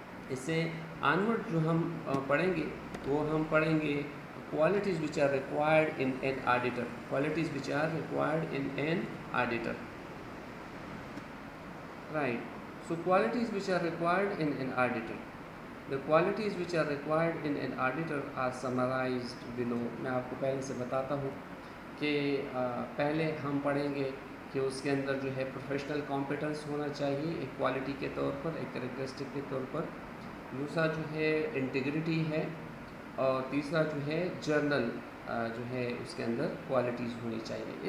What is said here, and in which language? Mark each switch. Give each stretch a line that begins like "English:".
Urdu: اس سے آنورڈ جو ہم پڑھیں گے وہ ہم پڑھیں گے
English: qualities which are required in an auditor. Qualities which are required in an auditor. Right. So qualities which are required in an auditor. The qualities which are required in an auditor are summarized below.
Urdu: میں آپ کو پہلے سے بتاتا ہوں کہ پہلے ہم پڑھیں گے کہ اس کے اندر جو ہے پروفیشنل کمپیٹنس ہونا چاہیے ایک کوالٹی کے طور پر, ایک کریکٹرسٹک کے طور پر. دوسرا جو ہے انٹیگریٹی ہے, اور تیسرا جو ہے جرنل جو ہے اس کے اندر کوالٹیز ہونی چاہیے.